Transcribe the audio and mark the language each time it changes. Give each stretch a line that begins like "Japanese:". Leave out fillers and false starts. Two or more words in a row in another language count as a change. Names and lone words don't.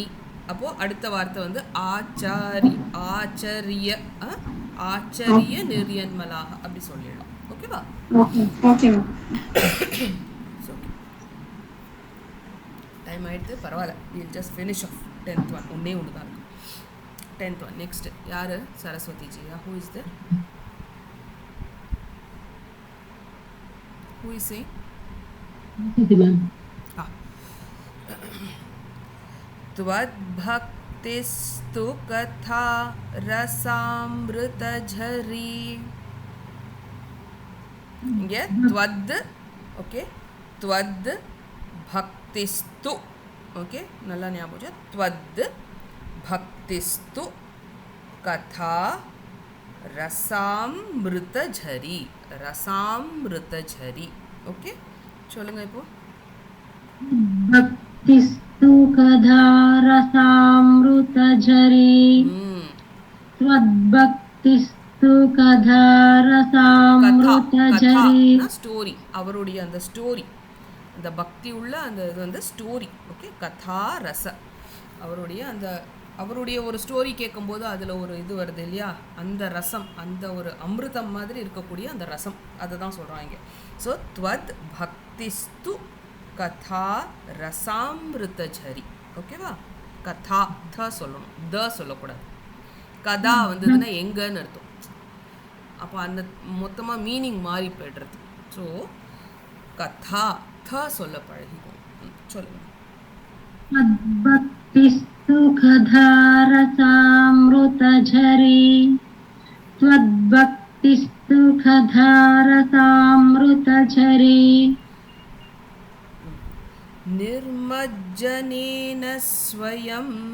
Tamil: அப்போது அடுத்த வார்த்தை வந்து ஆச்சரிய ஆச்சரிய நிர்யன்மலாக அப்படி சொல்லிடலாம். ஓகேவா? ஓகே டைம் ஆகிடுது, பரவாயில்ல.
English: will just finish off 10th one.
Tamil: ஒன்றே ஒன்று தான் இருக்கு.
English: 10th one. நெக்ஸ்ட் யார்?
Tamil: சரஸ்வதி ஜியா.
English: who is there? Who is saying?
Sanskrit: त्वद्भक्तिस्तु कथा रसामृतझरी.
Tamil: இங்கே त्वद्, ஓகே,
Sanskrit: त्वद् भक्तिस्तु,
Tamil: ஓகே, நல்லா ஞாபகம்.
Sanskrit: त्वद् भक्तिस्तु कथा रसामृतझरी. रसामृतझरी.
Tamil: ஓகே, சொல்லுங்க இப்போ.
Sanskrit: भक्तिस्तु कथा रसामृतझरी. त्वद्भक्तिस्तु कथा रसामृतझरी.
Tamil: ஸ்டோரி, அவருடைய அந்த ஸ்டோரி, அந்த பக்தி உள்ள அந்த இது வந்து ஸ்டோரி. ஓகே, கதா ரச, அவருடைய ஒரு ஸ்டோரி கேட்கும்போது அதில் ஒரு இது வருது இல்லையா, அந்த ரசம், அந்த ஒரு அமிர்தம் மாதிரி இருக்கக்கூடிய அந்த ரசம், அதை தான் சொல்கிறாங்க.
Sanskrit: ஸோ त्वद् भक्तिस्तु कथा रसामृतझरी. ஓகேவா?
Tamil: கதா த சொல்லணும், த சொல்லக்கூடாது. கதா வந்ததுன்னா எங்கன்னு அர்த்தம். அப்போ அந்த மொத்தமாக மீனிங் மாறி போய்டுறது. ஸோ கதா த சொல்ல பழகிக்கும். சொல்லுங்க.
Sanskrit: त्वद्भक्तिस्तु कथा रसामृतझरी. त्वद्भक्तिस्तु कथा रसामृतझरी. निर्मज्जनेन स्वयं.